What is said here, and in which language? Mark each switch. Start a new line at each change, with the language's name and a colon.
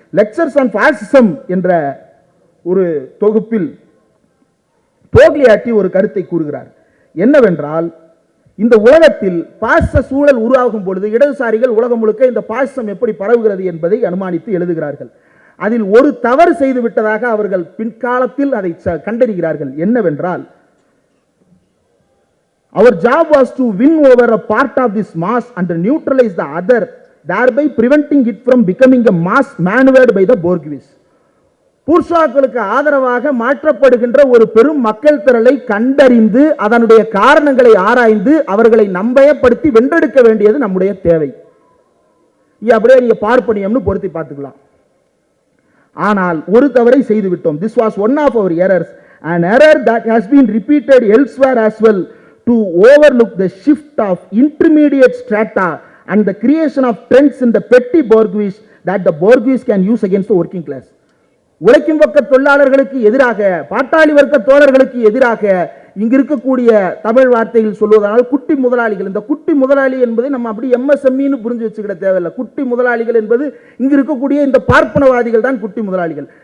Tamil: Lectures on பாசிசம் என்ற ஒரு தொகுப்பில் டோக்லியாட்டி ஒரு கருத்தை கூறுகிறார். என்னவென்றால், இந்த உலகத்தில் பாசிச சூழல் உருவாகும் பொழுது இடதுசாரிகள் உலகம் முழுக்க இந்த பாசிசம் எப்படி பரவுகிறது என்பதை அனுமானித்து எழுதுகிறார்கள். அதில் ஒரு தவறு செய்து விட்டதாக அவர்கள் பின்காலத்தில் அதை கண்டறிகிறார்கள்.
English: என்னவென்றால், our job was to win over a part of this mass and neutralize the other, thereby preventing it from becoming a mass maneuvered by the bourgeois.
Tamil: பூர்ஷாக்களுக்கு ஆதரவாக மாற்றப்படுகின்ற ஒரு பெரும் மக்கள் திரளை கண்டறிந்து அதனுடைய காரணங்களை ஆராய்ந்து அவர்களை நம்பயப்படுத்தி வென்றெடுக்க வேண்டியது நம்முடைய தேவை. அப்படியே நீங்க பார்ப்பனியம்னு பொருத்தி பார்த்துக்கலாம். ஆனால் ஒரு தவறை செய்து விட்டோம்.
English: This was one of our errors, an error that has been repeated elsewhere as well, to overlook the shift of intermediate strata and the creation of trends in the petty bourgeois that the bourgeois can use against the working class.
Tamil: உழைக்கும் பக்க தொழிலாளர்களுக்கு எதிராக, பாட்டாளி வர்க்க தோழர்களுக்கு எதிராக இங்கு இருக்கக்கூடிய தமிழ் வார்த்தையில் சொல்வதனால் குட்டி முதலாளிகள். இந்த குட்டி முதலாளி என்பதை நம்ம அப்படி எம்எஸ்எம்இன்னு புரிஞ்சு வச்சுக்கிட தேவையில்லை. குட்டி முதலாளிகள் என்பது இங்கு இருக்கக்கூடிய இந்த பார்ப்பனவாதிகள் தான் குட்டி முதலாளிகள்.